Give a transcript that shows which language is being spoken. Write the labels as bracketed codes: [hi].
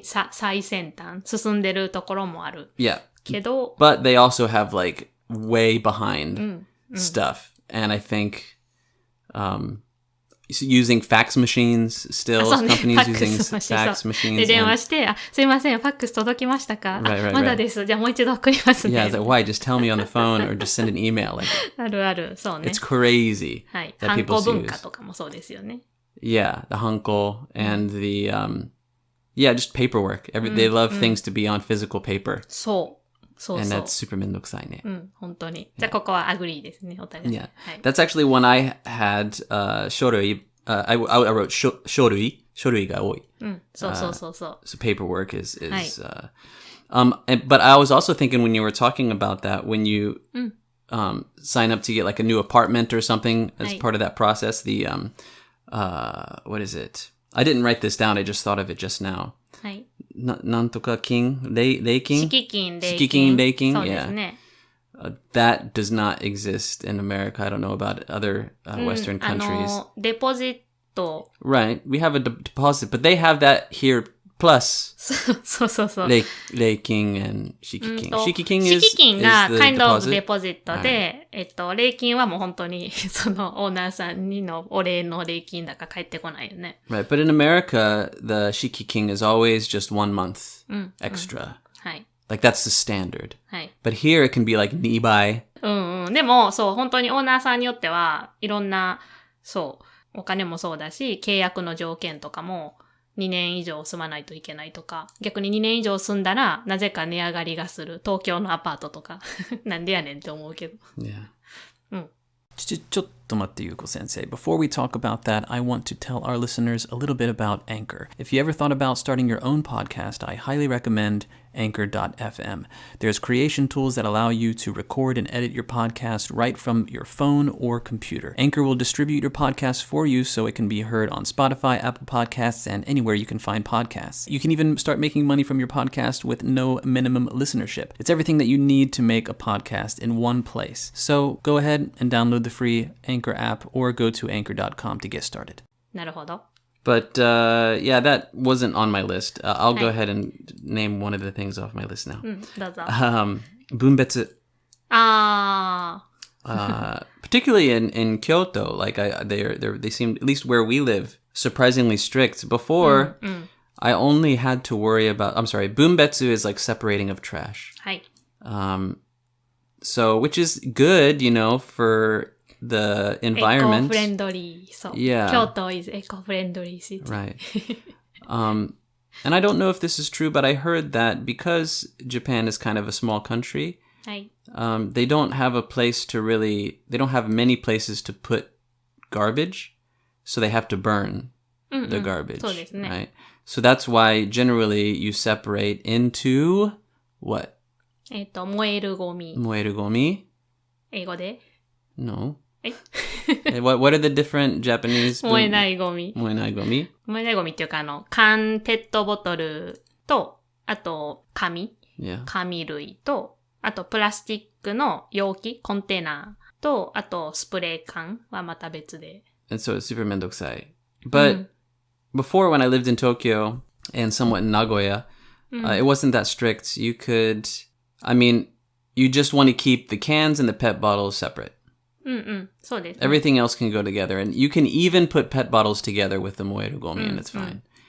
[ja] 最先端、進んでるところもある。 [en] Yeah. [ja] けど、 [en] but they also have like way behind stuff. And I think, using fax machines still, companies using fax machines. [ja] で、電話して、すいません、ファックス届きましたか？ [en] Right. [ja] まだです。じゃあもう一度送りますね。 [en] Yeah, it's like, why? Just tell me on the phone or just send an email. Like, [ja] あるある、そうね。 [en] It's crazy. [ja] はい。ハンコ文化とかもそうですよね。 [en] Yeah, the hanko and the, just paperwork. They love things to be on physical paper. [ja] そう。 [en] And that's super [ja] めんどくさいね。本当に。じゃあここはアグリーですね、お互い。 [en] Yeah. That's actually when I had, 書類, I wrote [ja] 書類が多い。そう。 [en] So paperwork is but I was also thinking when you were talking about that, when you sign up to get like a new apartment or something as part of that process, the, what is it? I didn't write this down. I just thought of it just now. [ja] はい。なんとか金礼金敷金。そうですね。 [en] That does not exist in America. I don't know about other Western countries. [ja] デポジット。 [en] Right. We have a deposit, but they have that here plus. [ja] そう。礼金 and 敷金。敷金が [en] kind of [ja] デポジットで、礼金はもう本当に、そのオーナーさんにのお礼の礼金だから返ってこないよね。 [en] Right. But in America, the 敷金 is always just 1 month extra. [ja] はい。 [en] Like that's the standard. [ja] はい。 [en] But here it can be like [ja] 2倍。でも、そう、本当にオーナーさんによっては、いろんな、そう、お金もそうだし、契約の条件とかも、2年以上住まないといけないとか、逆に2年以上住んだら、なぜか値上がりがする。東京のアパートとか。なんでやねんって思うけど。 [en] Yeah. [ja] ちょっと待って、ゆうこ先生. [en] Before we talk about that, I want to tell our listeners a little bit about Anchor. If you ever thought about starting your own podcast, I highly recommend Anchor.fm. There's creation tools that allow you to record and edit your podcast right from your phone or computer. Anchor will distribute your podcast for you so it can be heard on Spotify, Apple Podcasts, and anywhere you can find podcasts. You can even start making money from your podcast with no minimum listenership. It's everything that you need to make a podcast in one place. So go ahead and download the free Anchor app or go to anchor.com to get started. [ja] なるほど。 [en] But yeah, that wasn't on my list. I'll go [ja] はい。 [en] ahead and name one of the things off my list now. [ja] どうぞ。分別. あ [en] Particularly in Kyoto, like they seem, at least where we live, surprisingly strict. Before, I only had to worry about, I'm sorry, bunbetsu is like separating of trash. [ja] はい。 [en] So, which is good, you know, for the environment. [ja] エコフレンドリー。そう。 [en] Yeah. 京都 is エコフレンドリー city. Right. And I don't know if this is true, but I heard that because Japan is kind of a small country, [ja] はい。 [en] they don't have a place to really, they don't have many places to put garbage, so they have to burn the garbage. [ja] そうですね。 [en] Right? So that's why generally you separate into what? [ja] 燃えるゴミ。 Moeru gomi? 英語で [en] No. え What are the different Japanese? [ja] 燃えないゴミ。 Moenai gomi? 燃えないゴミっていうか、缶、ペットボトルと、あと、紙 [en] Yeah. [ja] 紙類と、あと、プラスチックの容器、コンテナと、あと、スプレー缶はまた別で。 [en] And so it's super mendokusai. But before, when I lived in Tokyo and somewhat in Nagoya, it wasn't that strict. You could, I mean, you just want to keep the cans and the pet bottles separate. [ja] そうですね。 [en] Everything else can go together. And you can even put pet bottles together with the moeru gomi and it's fine.